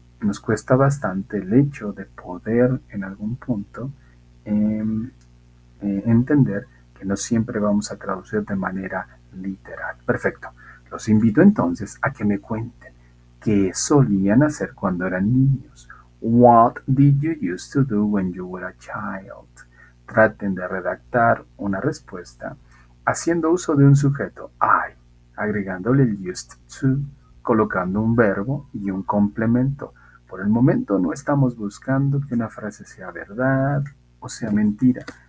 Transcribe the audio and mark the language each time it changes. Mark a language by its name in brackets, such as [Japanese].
[Spanish] Nos cuesta bastante el hecho de poder en algún punto eh, entender que no siempre vamos a traducir de manera literal. Perfecto. Los invito entonces a que me cuenten qué solían hacer cuando eran niños. [English] What did you used to do when you were a child? [Spanish] Traten de redactar una respuesta haciendo uso de un sujeto I, agregándole el used to, colocando un verbo y un complemento. Por el momento no estamos buscando que una frase sea verdad o sea mentira.